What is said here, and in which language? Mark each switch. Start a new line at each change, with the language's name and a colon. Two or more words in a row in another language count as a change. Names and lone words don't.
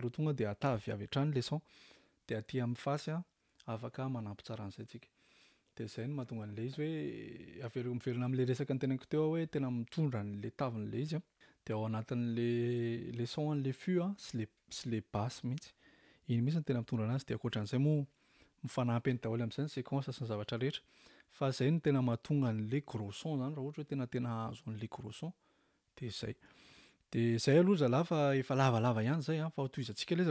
Malagasy: ho tonga de atavy avy hatrany le son de aty amin'ny fasy a afaka manampy tsara an'izay tsika de zay no mahatonga an'le izy hoe miverina amin'le resaka ny teneniko teo hoe tena mitondra an'le tavin'le izy a de ao anatin'le son an'le fût a sy le basse mihitsy iny mihitsy ny tena mitondra anazy de ankoatran'izay moa mifanampy eny daholo amin'izay ny séquence sy ny zavatra rehetra fa zay no tena mahatonga an'le gros son zany raha ohatra hoe tena azo an'le
French: gros son
Malagasy: de zay aloha zalahy fa efa lavalava ihany zay a fa tohizantsika ilay izy